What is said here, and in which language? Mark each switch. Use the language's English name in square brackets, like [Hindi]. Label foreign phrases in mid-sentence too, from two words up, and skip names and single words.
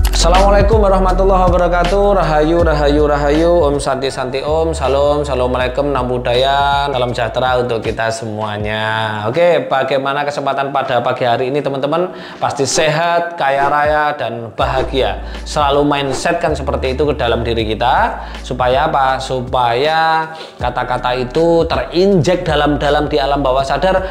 [Arabic] السلام عليكم ورحمة الله وبركاته. [Javanese] Rahayu, rahayu, rahayu. [Sanskrit] Om Santi, Santi Om. [Indonesian] Salam, Assalamualaikum, Nam Budaya. Salam sejahtera untuk kita semuanya. Oke, bagaimana kesempatan pada pagi hari ini teman-teman? Pasti sehat, kaya raya, dan bahagia. Selalu mindset kan seperti itu ke dalam diri kita. Supaya apa? Supaya kata-kata itu terinjek dalam di alam bawah sadar.